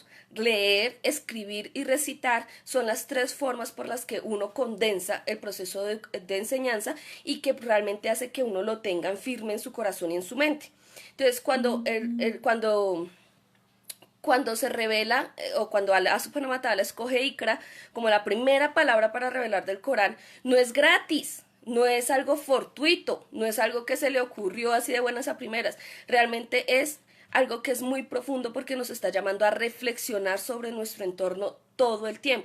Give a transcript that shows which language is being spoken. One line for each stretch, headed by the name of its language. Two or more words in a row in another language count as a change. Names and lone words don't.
Spanish: Leer, escribir y recitar son las tres formas por las que uno condensa el proceso de enseñanza y que realmente hace que uno lo tenga firme en su corazón y en su mente. Entonces, cuando se revela o cuando
Arabic: الله سبحانه وتعالى
Spanish: escoge Ikra como la primera palabra para revelar del Corán, no es gratis, no es algo fortuito, no es algo que se le ocurrió así de buenas a primeras, realmente es algo que es muy profundo porque nos está llamando a reflexionar sobre nuestro entorno todo el tiempo.